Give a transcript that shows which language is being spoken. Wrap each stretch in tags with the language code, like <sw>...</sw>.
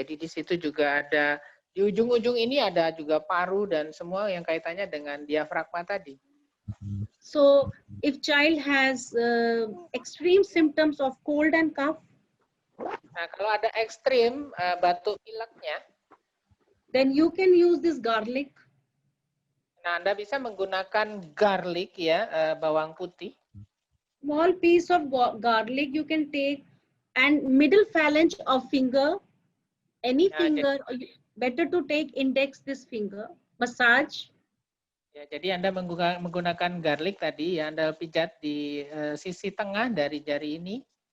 <id>Jadi di situ juga ada, di ujung-ujung ini ada juga paru dan semua yang kaitannya dengan diafragma tadi.</id> <en>So if child has extreme symptoms of cold and cough,</en> <id>nah, kalau ada ekstrim batuk pileknya,</id> <en>then you can use this garlic.</en> <id>Nah, Anda bisa menggunakan garlic ya, bawang putih.</id> <en>Small piece of garlic you can take, and middle phalange of finger, any finger, better to take index this finger, massage.</en> <id>Ya, jadi Anda menggunakan garlic tadi, ya, Anda pijat di sisi tengah dari jari ini.</id>